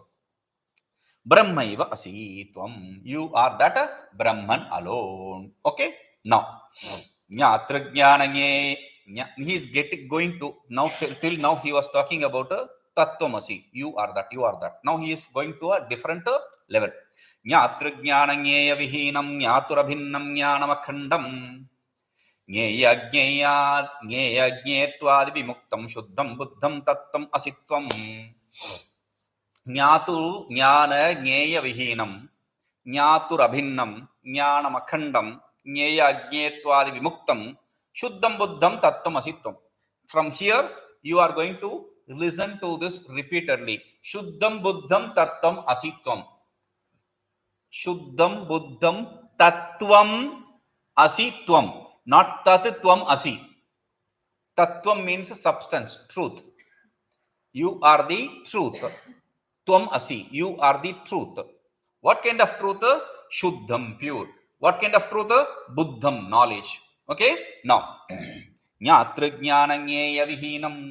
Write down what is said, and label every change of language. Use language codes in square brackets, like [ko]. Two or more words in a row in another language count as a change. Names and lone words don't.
[sa] Brahmaiva asitvam. [en] You are that Brahman alone. Okay? Now, [sa] Nyatra Jnananye. [en] He is going to, now till now he was talking about Tattvamasi. You are that, you are that. Now he is going to a different level. [sa] Nyatra Jnananye Vihinam Nyaturabhinnam Jnanamakhandam. Jneyajnetwadi Vimuktam Shuddham Buddham Tattvam Asitvam. Jnatu Jnana Jneya Vihinam Jnaturabhinnam Jnanamakhandam Jneyajnetwadi Vimuktam Shuddham Buddham Tattvam Asitvam. [en] From here, you are going to listen to this repeatedly. [sa] Shuddham Buddham Tattvam Asitvam. Shuddham Buddham Tattvam Asitvam. [en] Not [sa] Tattvam Asi. [en] Tattvam means substance, truth. You are the truth. [sa] Tvam Asi. [en] You are the truth. What kind of truth? Shuddham, pure. What kind of truth? Buddham, knowledge. Okay? Now, [sa] Nyatra Jnana Jneya Vihinam.